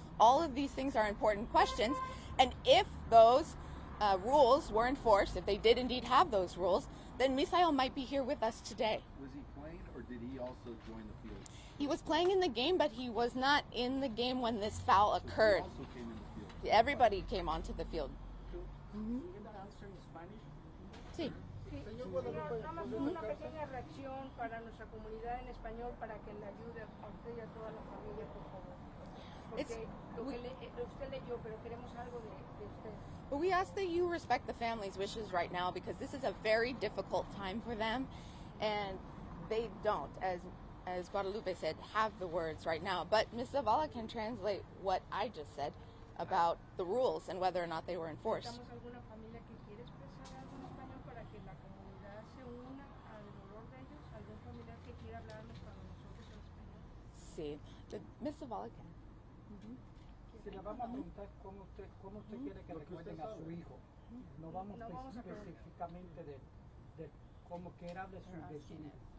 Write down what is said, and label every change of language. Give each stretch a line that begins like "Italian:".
English: All of these things are important questions. And if those rules were enforced, if they did indeed have those rules, then Misael might be here with us today. Was he playing or did he also join the field? He was playing in the game, but he was not in the game when this foul occurred. He also came in the field. Everybody came onto the field.
Spanish: Sí. Señor, nada más una pequeña reacción para nuestra comunidad en español para que le ayude a usted y a toda la familia, por favor. Porque usted leyó, pero queremos algo de usted.
English: But we ask that you respect the family's wishes right now because this is a very difficult time for them, and they don't, as Guadalupe said, have the words right now. But Ms. Zavala can translate what I just said about the rules and whether or not they were enforced.
Spanish: ¿Necesitamos alguna familia que quiere expresar algo en español para que la comunidad se una al dolor de ellos? ¿Algún familiar que quiera hablarnos para nosotros en español?
English: Sí, Ms. Zavala can.
Spanish: Si le vamos a preguntar cómo usted quiere que recuerden a su hijo, no vamos específicamente de cómo quiera hable su vecino.